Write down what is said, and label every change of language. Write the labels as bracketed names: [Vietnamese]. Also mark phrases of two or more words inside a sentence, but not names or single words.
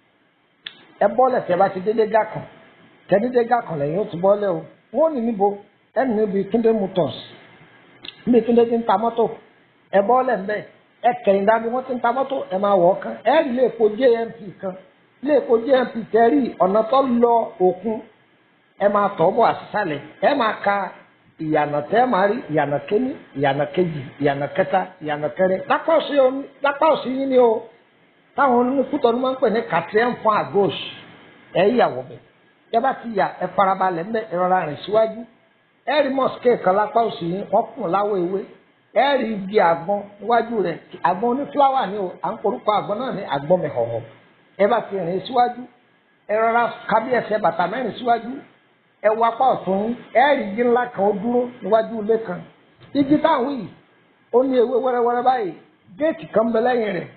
[Yoruba] ẹ bọ́lẹ̀ tẹ bá ti dédé gà kan tẹ dédé gà kan lẹ́yìn ó ti bọ́lẹ̀ o wọ́n ní níbo ẹni níbi Túndé Motors níbi Túndé ti ń ta mọ́tò ẹ bọ́lẹ̀ ń bẹ́ẹ̀ ẹ kẹ̀yìn dání wọ́n ti ń ta mọ́tò ẹ máa wọ̀ ọ́ kan ẹ rí ilé epo JMP kan ilé epo JMP tẹ́rì ọ̀nà tó lọ òkun ẹ máa tọ́ bọ̀ àṣìṣàlẹ̀ ẹ máa ka ìyànà tẹ́ máa rí ìyànà kéní ìyànà kejì ìyànà kẹta ìyànà kẹrin lápá òsì yín ni o táwọn oníkútọ́nu máa ń pè ní [French] quatrième point à gauche [Yoruba] ẹ yàwó bẹ̀ ẹ bá ti yà ẹ farabalẹ̀ ńbẹ ẹ rọra rìn síwájú ẹ rí mosque kan lápá òsì yín wọ́n kùn láwọ̀ ewé ẹ rí igi àgbọn níwájú rẹ̀ àgbọn onífúláwà ni o à ń porúkọ àgbọn náà ní àgbọn mẹ̀họ̀họ̀ ẹ bá ti rìn síwájú ẹ rọra kábíyèsí bàtà mẹ́rin síwájú ẹ wọ apá ọ̀tún yín ẹ rí igi ńlá kan ó dúró níwájú ilé kan igi táwọn yìí ó ní ewé wẹ́rẹ́wẹ́rẹ́ báyìí géètì kan bẹ lẹ́yìn rẹ̀